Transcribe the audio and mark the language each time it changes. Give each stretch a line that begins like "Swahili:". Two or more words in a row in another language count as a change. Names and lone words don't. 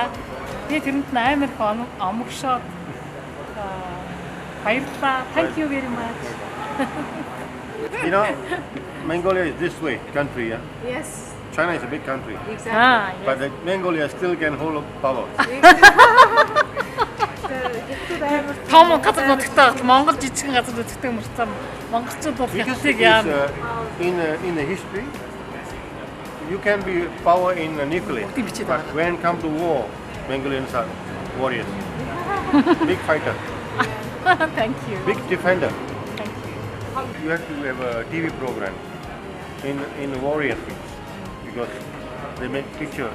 Mongolian: Би тэрэнд амар их омогшоод баярлалаа.
English: Thank you very much. You know, Mongolia is this way country, yeah? Yes. China is a big country, Exactly. Yes. but Mongolia still can hold power.
Mongolian: Том газар нутагтай Монгол жижигхэн газар нутагтай мөрцөн монголчууд бол
English: Because
Mongolian: хятадыг
English: it is, яа in the history, you can be power in nuclear, but when it comes to war, Mongolians are warriors, big fighter, Thank you. big defender. Thank you. You have to have a TV program in warrior things because they make picture.